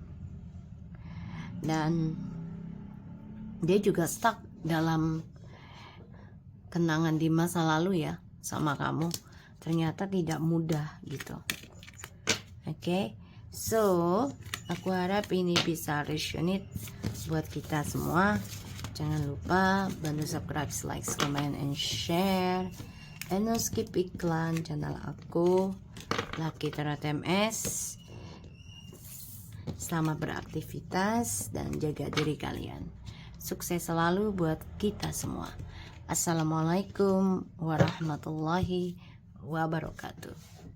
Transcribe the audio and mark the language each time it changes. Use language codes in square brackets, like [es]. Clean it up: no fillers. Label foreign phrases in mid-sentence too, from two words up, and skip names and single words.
[id] Dan dia juga stuck dalam kenangan di masa lalu ya sama kamu. Ternyata tidak mudah gitu. Oke, so aku harap ini bisa resonate buat kita semua. Jangan lupa bantu [en] subscribe, like, comment, and share. And no skip [id] iklan channel aku, Lucky Tarot MS. Selamat beraktivitas dan jaga diri kalian. Sukses selalu buat kita semua. [ar] Assalamualaikum warahmatullahi wabarakatuh.